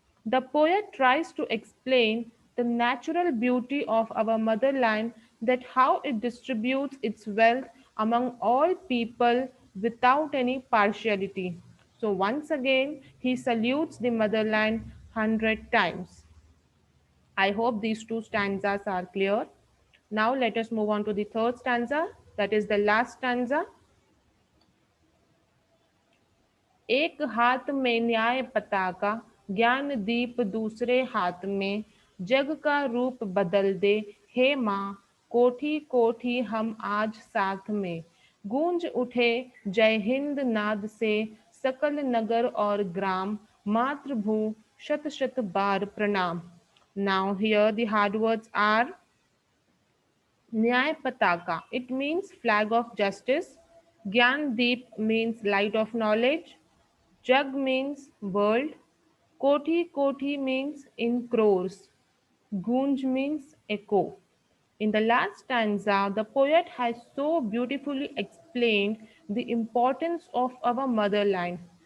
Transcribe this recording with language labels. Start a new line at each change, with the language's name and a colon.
English: The poet tries to explain the natural beauty of our motherland, that how it distributes its wealth among all people without any partiality. So once again, he salutes the motherland 100 times. I hope these two stanzas are clear. Now let us move on to the third stanza, that is the last stanza.
Hindi: एक हाथ में न्याय पताका, ज्ञान दीप दूसरे हाथ में, जग का रूप बदल दे हे माँ, कोठी कोठी हम आज साथ में। गूंज उठे जय हिंद नाद से सकल नगर और ग्राम, मातृभू शत शत बार प्रणाम।
English: Now here the hard words are Nyay Pataka. It means flag of justice. Gyan Deep means light of knowledge. Jug means world. Koti Koti means in crores. Gunj means echo. In the last stanza, the poet has so beautifully explained the importance of our motherland.